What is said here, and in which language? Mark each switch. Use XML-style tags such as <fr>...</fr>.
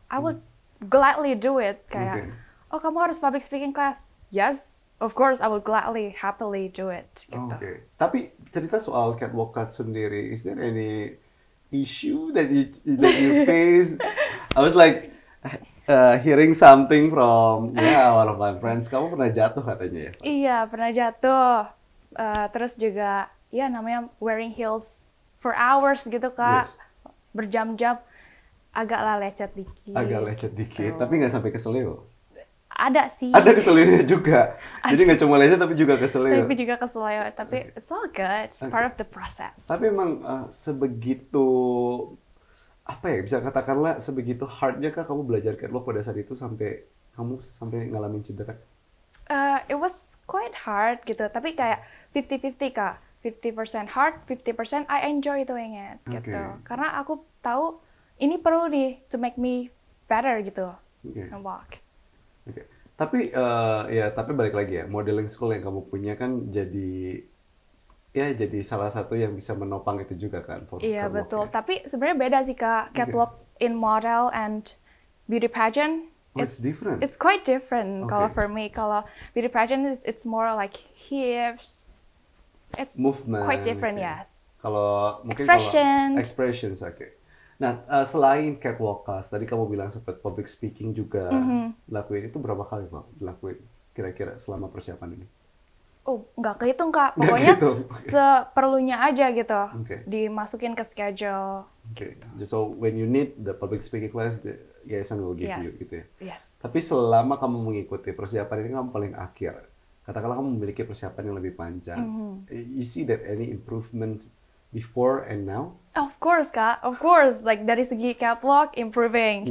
<en>I would gladly do it.</en> <id>Kayak, oh kamu harus</id> <en>public speaking class. Yes, of course I would gladly, happily do it.</en> <id>Gitu. Oke. Tapi cerita soal catwalk class sendiri,</id> <en>is there any issue that you face? I was like hearing something from one of my friends.</en> <id>Kamu pernah jatuh katanya ya? Iya, pernah jatuh. Terus juga, ya namanya</id> <en>wearing heels for hours</en> <id>gitu, Kak.</id> <en>Yes.</en> <id>Berjam-jam. Agaklah lecet dikit. Agak lecet dikit, tapi nggak sampai keselio. Ada sih. Ada keselionya juga. Jadi nggak cuma lecet tapi juga keselio. Tapi juga keselio. Tapi</id> <en>it's all good. It's part of the process.</en> <id>Tapi emang sebegitu apa ya, bisa katakanlah sebegitu hardnya kah kamu belajar catwalk pada saat itu sampai kamu ngalamin cedera?</id> <en>It was quite hard gitu,</en> <id>tapi kayak</id> <en>50-50, Kak. 50% hard, 50% I enjoy doing it gitu.</en> <id>Karena aku tahu ini perlu nih</id> <en>to make me better</en> <id>gitu.</id> <en>And walk.</en> <id>Oke. Tapi tapi balik lagi ya, modeling school yang kamu punya kan jadi salah satu yang bisa menopang itu juga kan. Iya betul. Tapi sebenarnya beda sih, Kak.</id> <en>Catwalk in model and beauty pageant. It's different. It's quite different. Kalau for me, kalau beauty pageant it's more like hips. It's movement. Quite different, yes.</en> <id>Kalau mungkin expressions, oke. Nah, selain catwalk class, tadi kamu bilang sempat public speaking juga lakuin. Itu berapa kali Pak dilakuin kira-kira selama persiapan ini? Oh, nggak kehitung, Kak. Pokoknya seperlunya aja gitu. Dimasukin ke schedule.</id> <en>Oke. So when you need the public speaking class, the yayasan will give you gitu ya. Yes.</en> <id>Tapi selama kamu mengikuti persiapan ini kamu paling akhir. Katakanlah kamu memiliki persiapan yang lebih panjang.</id> <en>You see that any improvement before and now? Of course, Kak. Of course.</en> <id>Like dari segi catwalk improving.</id>